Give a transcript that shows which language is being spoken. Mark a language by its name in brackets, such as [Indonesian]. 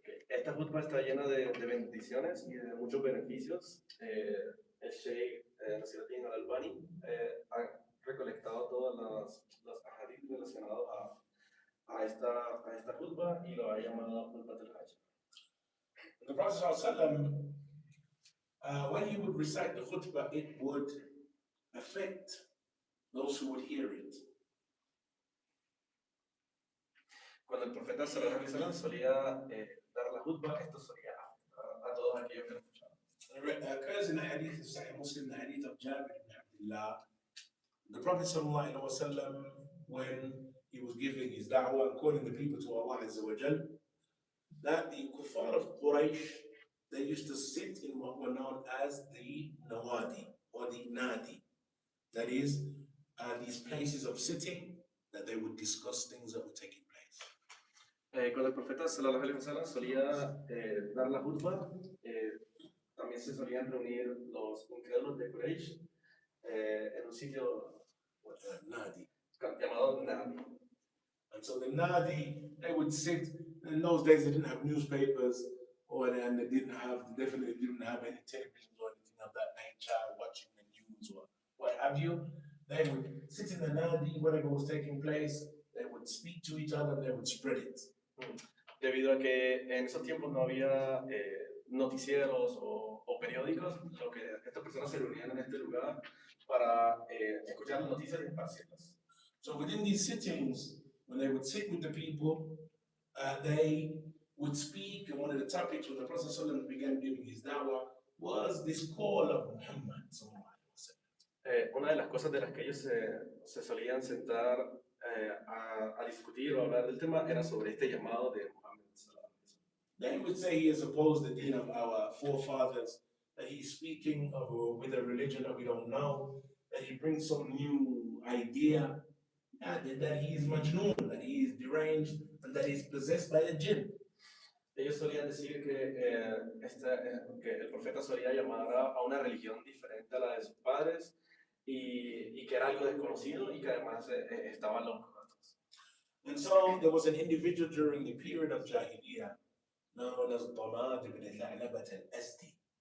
[Spanish] Esta khutbah está llena de bendiciones y de muchos beneficios. El Sheikh Nasruddin al-Albani ha recolectado todas las ahadith relacionados a esta khutbah y lo ha llamado Khutbatul Haja. [English] The Prophet ﷺ, when he would recite the khutbah, it would affect those who would hear it. [Spanish] cuando el profeta sallallahu alaihi wasallam solía dar la khutbah, esto solía afectar a todos aquellos que lo escuchaban. [English] It occurs in the hadith of Sahih Muslim, the hadith of Jabir ibn Abdullah. The Prophet sallallahu alaihi wasallam, when he was giving his da'wah and calling the people to Allah Azza wa Jal, that the kuffar of Quraysh, they used to sit in what were known as the nawadi or the nadi. That is, these places of sitting that they would discuss things that were taking place. [Spanish] Cuando el profeta sallallahu alaihi wasallam solía dar la khutbah, también se solían reunir los incrédulos de Quraysh en un sitio Nadi. llamado Nadi. [English] And so the nadi, they would sit. In those days, they didn't have newspapers, and they definitely didn't have any television or anything of that nature, watching the news or what have you. They would sit in the nadi, whatever was taking place. They would speak to each other, and they would spread it. [Spanish] Debido a que en esos tiempos no había noticieros o periódicos, lo que estas personas se reunían en este lugar para escuchar las noticias y esparcirlas. [English] So within these sittings, when they would sit with the people, they would speak, and one of the topics when the Prophet ﷺ began giving his da'wah was this call of Muhammad. [Spanish] Una de las cosas de las que ellos se solían sentar a discutir o hablar del tema era sobre este llamado de Muhammad. [English] They would say he has opposed the deen of our forefathers, that he's speaking of with a religion that we don't know, that he brings some new idea, that he is majnoon, that he is deranged, and that he is possessed by a jinn. [Spanish] Ellos solían decir que el profeta solía llamar a una religión diferente a la de sus padres y que era algo desconocido y que además estaba loco. [English] And so there was an individual during the period of Jahiliyyah known as Damad ibn Tha'labat al-Azdi.